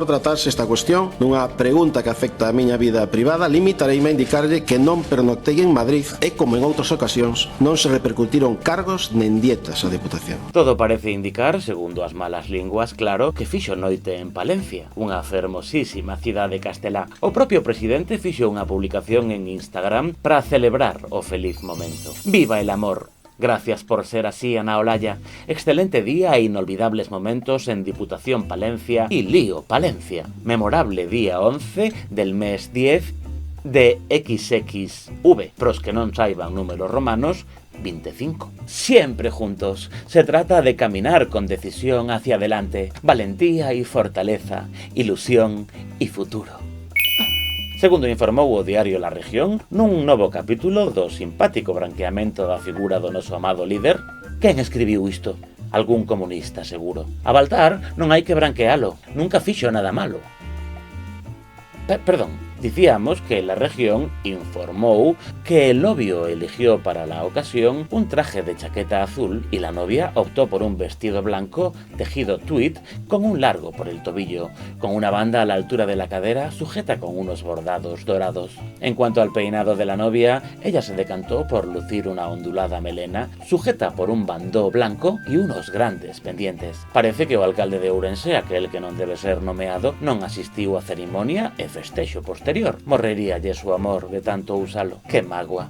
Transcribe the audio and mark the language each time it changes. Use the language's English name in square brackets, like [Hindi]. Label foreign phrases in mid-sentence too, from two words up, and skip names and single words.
[Galician] Por tratarse esta cuestión dunha pregunta que afecta a miña vida privada, limitareime a indicarlle que non pernoctei en Madrid e, como en outras ocasións, non se repercutiron cargos nen dietas á Deputación. Todo parece indicar, segundo as malas linguas, claro, que fixo noite en Palencia, unha fermosísima cidade castelá. O propio presidente fixo unha publicación en Instagram para celebrar o feliz momento. [Spanish] Viva el amor! Gracias por ser así, Ana Olaya. Excelente día e inolvidables momentos en Diputación Palencia y Lío Palencia. Memorable día 11 del mes 10 de XXV. [Galician] Pros que non saiban números romanos, 25. [Spanish] Siempre juntos. Se trata de caminar con decisión hacia adelante, valentía y fortaleza, ilusión y futuro. [Galician] Segundo informou o diario La Región, nun novo capítulo do simpático branqueamento da figura do noso amado líder. Quen escribiu isto? Algún comunista, seguro. A Baltar non hai que branquealo, nunca fixo nada malo. Perdón. Dicíamos que [Spanish] La Región informó que el novio eligió para la ocasión un traje de chaqueta azul y la novia optó por un vestido blanco tejido tweed con un largo por el tobillo, con una banda a la altura de la cadera sujeta con unos bordados dorados. En cuanto al peinado de la novia, ella se decantó por lucir una ondulada melena sujeta por un bandó blanco y unos grandes pendientes. [Galician] Parece que o alcalde de Ourense, aquel que non debe ser nomeado, non asistiu á cerimonia e festexo posterior. Morreríalle [Spanish] su amor [Galician] de tanto usalo. Que mágoa.